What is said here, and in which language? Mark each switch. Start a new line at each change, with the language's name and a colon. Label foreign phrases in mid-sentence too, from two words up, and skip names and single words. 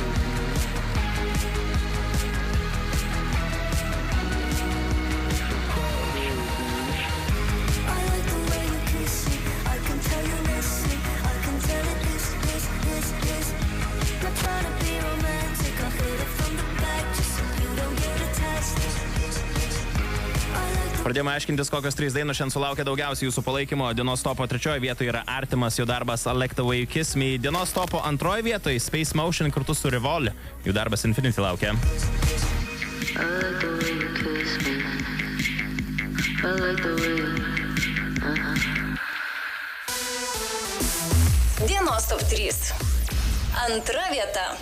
English: I like the way you kiss me. I can tell you miss me. I can tell it this. Not trying to be romantic. I hit it from the back just so you don't get attached. I like the
Lithuanian: Pradėjome aiškintis, kokios 3 dainos šiandien sulaukia daugiausiai jūsų palaikymo. Dienos topo 3 vietoje yra Artimas, jų darbas I Like the Way You Kiss Me. Dienos topo 2 vietoje Space Motion kartu su Revol, jų darbas Infinity laukia.
English: I like the way you kiss me. I like the way you
Lithuanian: Dienos top 3. Antra vieta.